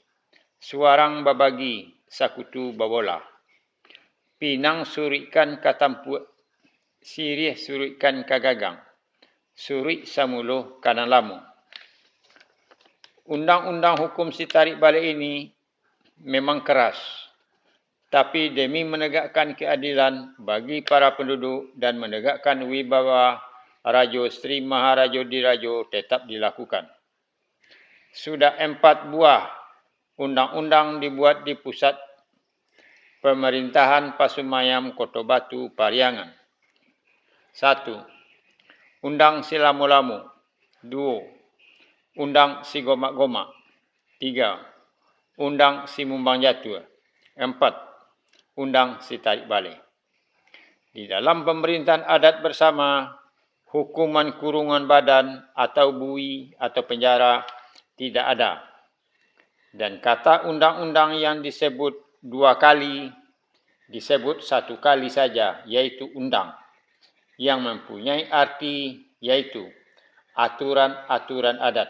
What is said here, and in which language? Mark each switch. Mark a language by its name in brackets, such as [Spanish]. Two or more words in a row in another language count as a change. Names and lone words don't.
[Minangkabau] Suarang babagi, sakutu babola. Pinang surikan katampuk, sirih surikan kagagang. Suri samuluh kanan lamu. [Indonesian] Undang-undang hukum Sitarik Baleh ini memang keras, tapi demi menegakkan keadilan bagi para penduduk dan menegakkan wibawa Rajo Sri Maharajo Dirajo tetap dilakukan. Sudah 4 buah undang-undang dibuat di pusat pemerintahan Pasumayam Kota Batu Pariangan. 1. Undang Silamu-Lamu. 2. Undang Sigomak-Gomak. 3. Undang Simumbang Jatuh. 4. Undang Sitarik Baleh. Di dalam pemerintahan adat bersama, hukuman kurungan badan atau bui atau penjara tidak ada. Dan kata undang-undang yang disebut 2 kali disebut satu kali saja, yaitu undang, yang mempunyai arti yaitu aturan-aturan adat.